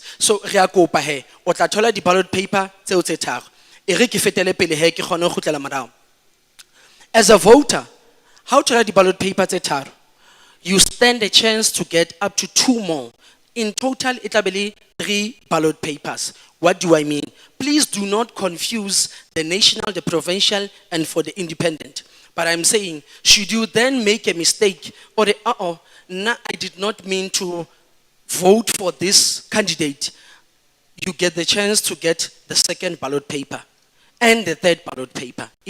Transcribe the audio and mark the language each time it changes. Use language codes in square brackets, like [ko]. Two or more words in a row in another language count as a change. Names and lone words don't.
[st] So re a kopa he o tla thola di [en] ballot paper [st] tseo tse tharo. E re ke fetele pele he ke kgone go khutlela morao. [en] As a voter, how to write the ballot paper [st] tse tharo? [en] You stand a chance to get up to 2 more. In total, it will be 3 ballot papers. What do I mean? Please do not confuse the national, the provincial, and for the independent. But I'm saying, should you then make a mistake, or I did not mean to vote for this candidate, you get the chance to get the second ballot paper and the third ballot paper.